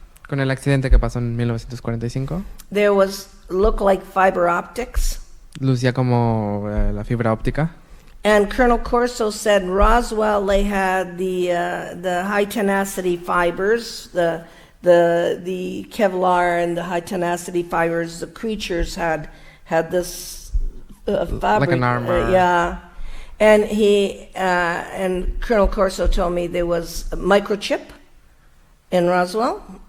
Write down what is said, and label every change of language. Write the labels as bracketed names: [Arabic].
[Spanish] con el accidente que pasó en 1945, [English] there looked like fiber optics. [Spanish] Lucía como la fibra óptica. [English] And Colonel Corso said Roswell, they had the high tenacity fibers, the Kevlar and the high tenacity fibers. The creatures had this fabric, like an armor. Yeah, and and Colonel Corso told me there was a microchip in Roswell.